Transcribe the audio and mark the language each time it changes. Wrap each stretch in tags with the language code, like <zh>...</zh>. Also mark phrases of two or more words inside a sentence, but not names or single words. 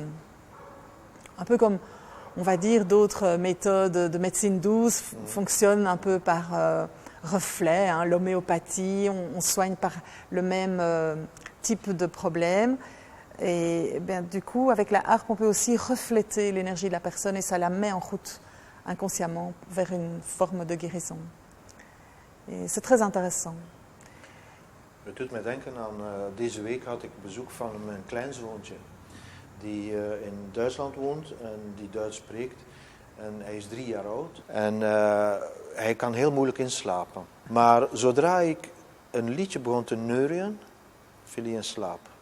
<fr>Un peu comme, on va dire, d'autres méthodes de médecine douce fonctionnent un peu par reflet, hein, l'homéopathie, on soigne par le même type de problème. Et bien, du coup, avec la harpe, on peut aussi refléter l'énergie de la personne et ça la met en route inconsciemment vers une forme de guérison. Et c'est très intéressant.</fr> <nl>Het doet mij denken aan, deze week had ik bezoek van mijn kleinzoontje. Die in Duitsland woont en die Duits spreekt. En hij is 3 jaar oud. En hij kan heel moeilijk inslapen. Maar zodra ik een liedje begon te neurien, viel hij in slaap.</nl>